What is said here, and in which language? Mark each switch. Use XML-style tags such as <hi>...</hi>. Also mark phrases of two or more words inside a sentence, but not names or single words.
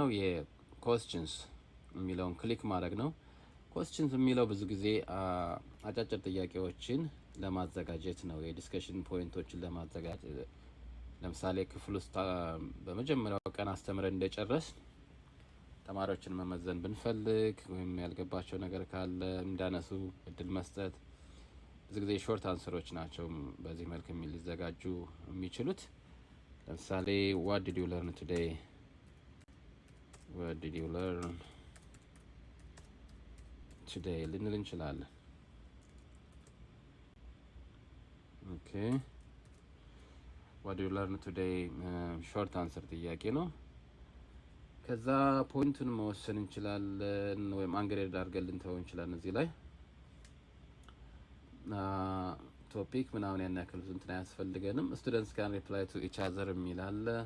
<am>የኮስችንስ የሚለውን ክሊክ ማድረግ ነው። ኮስችንስ የሚለው ብዙ ጊዜ አጫጭር ጥያቄዎችን ለማዘጋጀት ነው። የዲስከሽን ፖይንቶችን ለማዘጋጀት ለምሳሌ ክፍል ውስጥ በመጀመሪያው ቀን አስተምረን እንደጨረስ ተማሪዎችን መመዘን ብንፈልግ ወይም ያልገባቸው ነገር ካለ እንዳነሱ እድል መስጠት። ብዙ ጊዜ ሾርት አንሰሮች ናቸው በዚህ መልክ ሊዘጋጁ የሚችሉት። ለምሳሌ</am> <en>what did you learn today? What did you learn today</en> <am>ልንል እንችላለን።</am> <en>Okay what did you learn today short answer</en> <am>ጥያቄ ነው። ከዛ ፖይንቱን መወሰን እንችላለን ወይም አንግሬድ አድርገን ልንተው እንችላለን። እዚህ ላይ ቶፒክ ምናምን ያን ያክል እንትን አያስፈልገንም።</am> <en>Students can reply to each other</en> <am>የሚል አለ።</am>